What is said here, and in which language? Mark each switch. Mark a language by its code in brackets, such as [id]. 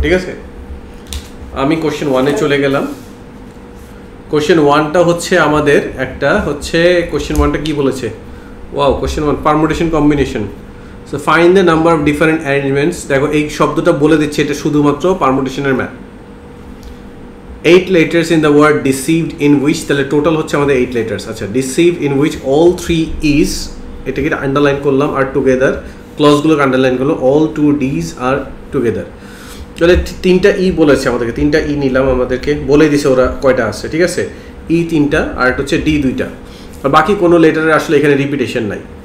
[bn] ঠিক আছে, আমি কোশ্চেন 1-এ চলে গেলাম। কোশ্চেন 1টা হচ্ছে আমাদের একটা হচ্ছে কোশ্চেন 1টা কি বলেছে, wow, question 1 permutation combination. [en] So find the number of different arrangements. [bn] দেখো এই শব্দটা বলে দিচ্ছে এটা শুধুমাত্র পারমুটেশনের math. [en] 8 letters in the word deceived in which, [bn] তাহলে টোটাল হচ্ছে আমাদের [en] 8 letters। আচ্ছা, deceived in which all 3 is, [bn] এটাকে আন্ডারলাইন করলাম, আর টুগেদার, ক্লজগুলোকে আন্ডারলাইন করলাম, [en] all 2 D's are together। [bn] তাহলে 3টা ই বলেছে আমাদেরকে, 3টা ই নিলাম, আমাদেরকে বলে দিছে ওরা কয়টা আছে। ঠিক আছে, ই 3টা আর একটা হচ্ছে ডি 2টা, আর বাকি কোনো লেটারের আসলে এখানে রিপিটেশন নাই।